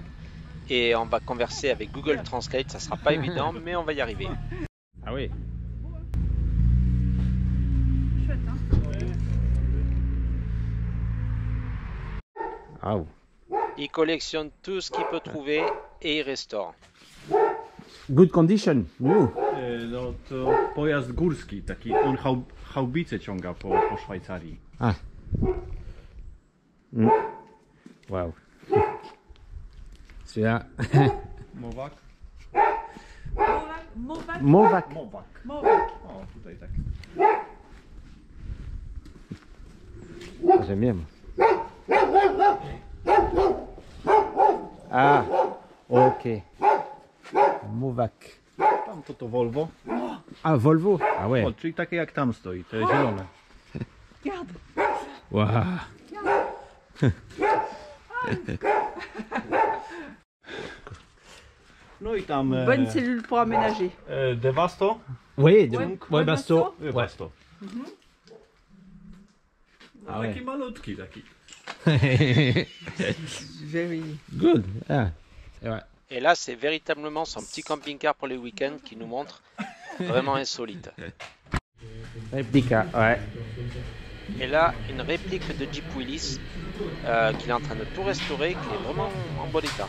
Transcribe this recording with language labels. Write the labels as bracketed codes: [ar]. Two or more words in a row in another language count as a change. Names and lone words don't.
[fr] Et on va converser avec Google Translate, ça sera pas évident, mais on va y arriver. Ah oui. Chouette, hein? Ah oui. Il collectionne tout ce qu'il peut trouver et il restaure. [en] Good condition. New. [pl] No to pojazd górski, taki on haubice ciąga po Szwajcarii. [fr] Ah. Wow. Celui-là. Mowak? Movac. Movac. Movac. [pl] O, tutaj tak. [fr] J'aime bien. Moi. Ah. Ok. Movac. [pl] Tam to Volvo. [fr] Ah, Volvo. Ah ouais. [pl] O, czyli takie jak tam stoi, te zielone. [fr] Regarde. Wow. [pl] No i tam [fr] Bonne cellule pour aménager. Devasto. Oui, Ouais, Basto. [pl] Devasto. No, [fr] Ah [pl] taki [fr] ouais. [pl] malutki taki. [en] Very. Good. [fr] Ah. C'est vrai. Et là, c'est véritablement son petit camping-car pour les week-ends qui nous montre vraiment insolite. Réplica, ouais. Et là, une réplique de Jeep Willys qu'il est en train de tout restaurer, qui est vraiment en bon état.